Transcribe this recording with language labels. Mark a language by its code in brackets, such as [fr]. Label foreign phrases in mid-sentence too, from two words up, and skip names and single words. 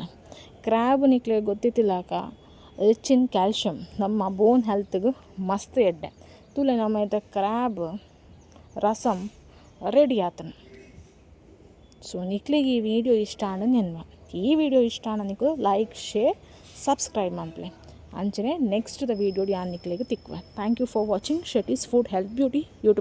[tcy] ಕ್ರ್ಯಾಬ್ ನಿಕ್ಲೆ ಗೊತ್ತಿತ್ತಿಲ್ಲಾಕ [en] rich in calcium [tcy] ನಮ್ಮ ಬೋನ್ ಹೆಲ್ತ್ಗೆ ಮಸ್ತ್ ಎಡ್ಡೆ. ತುಲೆ ನಮ್ಮ ಇದ್ದ ಕ್ರ್ಯಾಬ್ ರಸಮ್ ರೆಡಿ ಆತನ. ಸೊ ನಿಕ್ಲಿಗೆ ಈ ವಿಡಿಯೋ ಇಷ್ಟ ಆಂಡ ನೆನ್ವ ಈ ವಿಡಿಯೋ ಇಷ್ಟ ಆಂಡ ನಿಕ್ಲು [en] like share subscribe [tcy] ಮಾಡ್ಲೆ ಅಂಚನೆ [en] next the video [tcy] ಯಾನ್ ನಿಕ್ಲೆಗೆ ತಿಕ್ವೆ. [en] thank you for watching Shetty's Food Health Beauty YouTube.